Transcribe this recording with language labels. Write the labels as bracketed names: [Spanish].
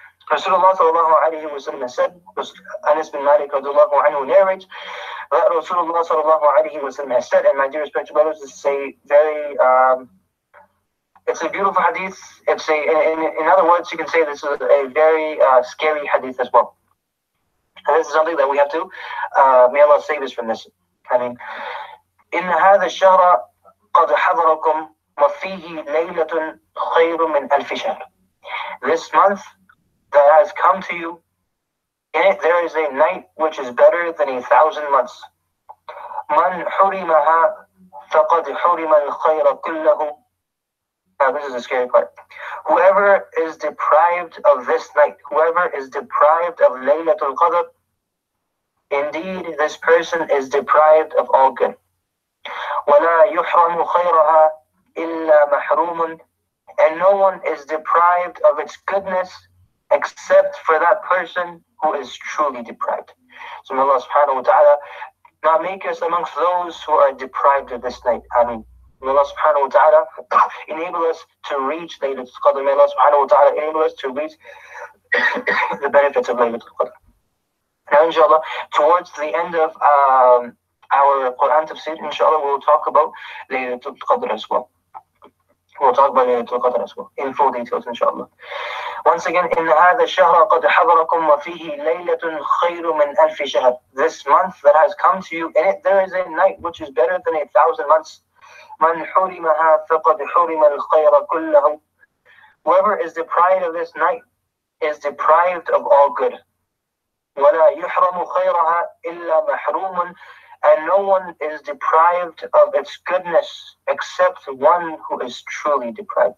[English] Rasulullah sallallahu alayhi wa sallam said, Anas bin Malik radiallahu anhu narrates that Rasulullah sallallahu alayhi wa sallam has said, and my dear respected brothers, this is a very it's a beautiful hadith. It's in other words, you can say this is a very scary hadith as well. And this is something that we have to, may Allah save us from this. I mean, [Arabic] إن هذا الشهر قد حضركم وفيه ليلة خير من ألف شهر. [English] This month that has come to you, in it there is a night which is better than 1,000 months. [Arabic] من حرمها فقد حرم الخير كله. [English] Now this is the scary part. Whoever is deprived of this night, whoever is deprived of Laylatul Qadr, indeed this person is deprived of all good. [Arabic] وَلَا يُحْرَمُ خَيْرَهَا إِلَّا مَحْرُومٌ. [English] And no one is deprived of its goodness except for that person who is truly deprived. So may Allah subhanahu wa ta'ala not make us amongst those who are deprived of this night. Ameen. May Allah subhanahu wa ta'ala enable us to reach Laylatul Qadr. May Allah subhanahu wa ta'ala enable us to reach the benefits of Laylatul Qadr. Now, inshallah, towards the end of our Quran tafsir, inshallah, we'll talk about Laylatul Qadr as well. We'll talk about Laylatul Qadr as well, in full details, inshallah. Once again, [Arabic] إِنَّ هَذَا الشَّهْرَ قَدْ حَضَرَكُمْ وَفِيهِ لَيْلَةٌ خَيْرٌ مِنْ أَلْفِ شَهْرٍ. [English] This month that has come to you, in it there is a night which is better than 1,000 months. [Arabic] مَنْ حُرِمَهَا فَقَدْ حُرِمَ الْخَيْرَ كُلَّهُ. [English] Whoever is deprived of this night, is deprived of all good. [Arabic] وَلَا يُحْرَمُ خَيْرَهَا إِلَّا مَحْرُومٌ, [English] and no one is deprived of its goodness except one who is truly deprived.